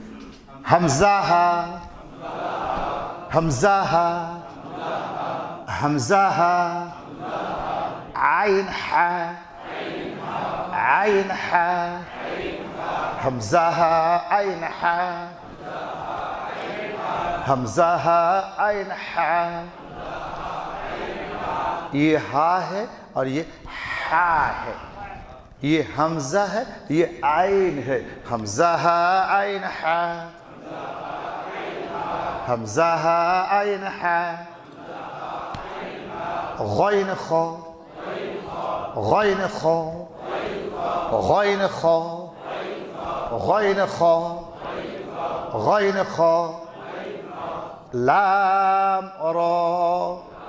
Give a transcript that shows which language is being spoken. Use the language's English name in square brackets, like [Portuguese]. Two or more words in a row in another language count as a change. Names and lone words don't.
[Urdu] حمزہ حمزہ حمزہ عین عین حمزہ عین حمزہ عین. یہ ہا ہے اور یہ ہا ہے. یہ حمزہ ہے یہ عین ہے. حمزہ عین حمزہ عین غین خو غین خو غین خو غین خو غین خو لام را